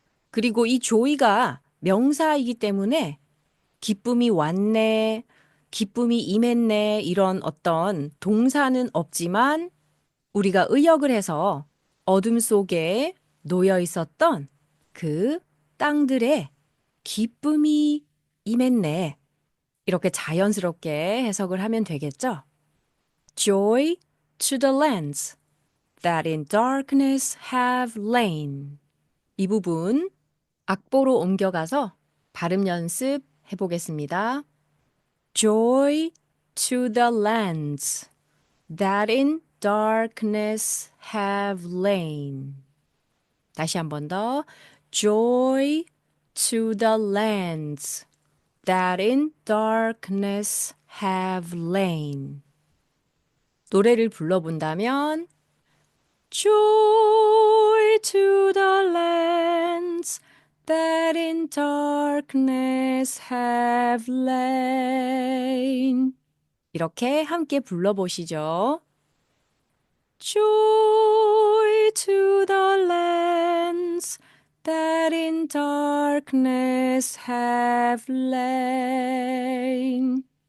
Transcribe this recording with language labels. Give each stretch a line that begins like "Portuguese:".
Korean: 그리고 이 joy가 명사이기 때문에 기쁨이 왔네, 기쁨이 임했네 이런 어떤 동사는 없지만 우리가 의역을 해서 어둠 속에 놓여 있었던 그 땅들에 기쁨이 임했네. 이렇게 자연스럽게 해석을 하면 되겠죠?
English: Joy to the lands that in darkness have lain.
Korean: 이 부분 악보로 옮겨가서 발음 연습 해보겠습니다.
English: Joy to the lands that in darkness have lain.
Korean: 다시 한 번 더.
English: Joy to the lands that in darkness have lain.
Korean: 노래를 불러본다면
English: Joy to the lands that in darkness have lain.
Korean: 이렇게 함께 불러보시죠.
English: Joy to the lands that in darkness have lain.